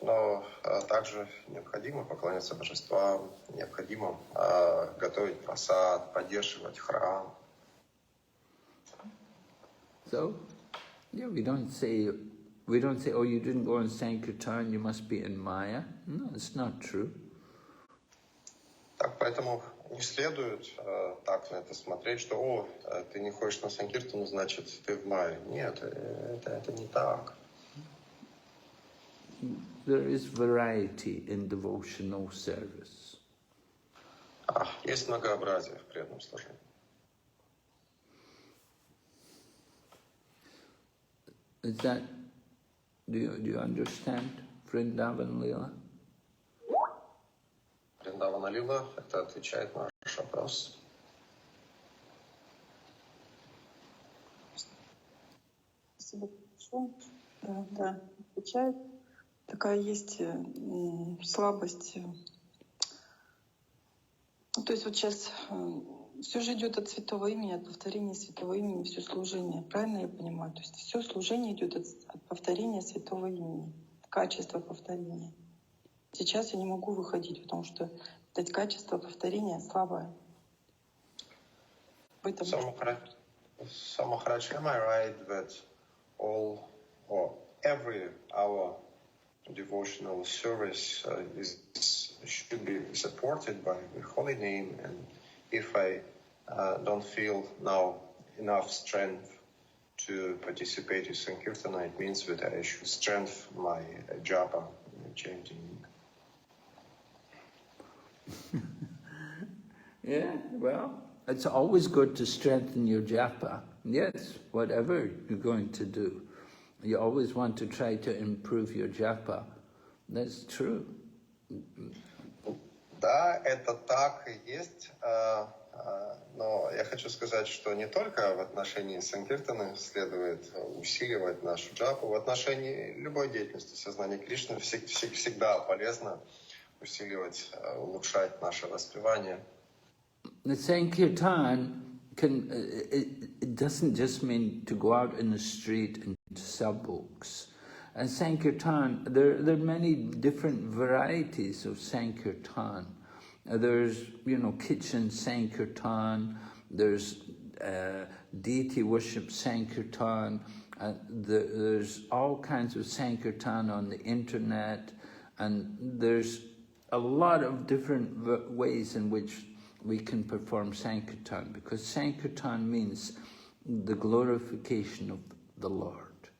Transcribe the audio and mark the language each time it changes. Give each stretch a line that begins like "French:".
Russian: Но также необходимо поклоняться божествам, необходимо готовить просад, поддерживать храм.
English: So, yeah, we don't say, oh, you didn't go on Sankirtan, you must be in Maya. No, it's not true.
Russian: Так, поэтому не следует так на это смотреть, что, ты не ходишь на Санкиртану, значит, ты в мае. Нет, это не так.
English: There is variety in devotional service.
Russian: Есть многообразие в преданном служении.
English: Is that, do you understand Vrindavan Leela?
Russian: Вриндавана Лила, это отвечает на наш вопрос. Спасибо большое. Да, отвечает. Такая есть слабость. То есть вот сейчас все же идет от святого имени, от повторения святого имени, все служение. Правильно я понимаю? То есть все служение идет от повторения святого имени, качество повторения. Сейчас я не могу выходить, потому что это качество повторения слабое.
English: Самахарадж, am I right that all or every hour devotional service should be supported by the holy name, and if I don't feel now enough strength to participate in Sankirtana, it means that I should strengthen my japa chanting. Yeah, well, it's always good to strengthen your japa. Yes, whatever you're going to do. You always want to try to improve your japa. That's true.
Russian: Да, это так и есть. Но я хочу сказать, что не только в отношении Санкиртаны следует усиливать нашу джапу, в отношении любой деятельности сознания Кришны всегда полезно усиливать, улучшать наше воспевание.
English: The Sankirtan it doesn't just mean to go out in the street and to sell books. And Sankirtan, there are many different varieties of Sankirtan. There's, kitchen Sankirtan, there's deity worship Sankirtan, there's all kinds of Sankirtan on the internet, and there's a lot of different ways in which we can perform Sankirtan, because Sankirtan means the glorification of the Lord.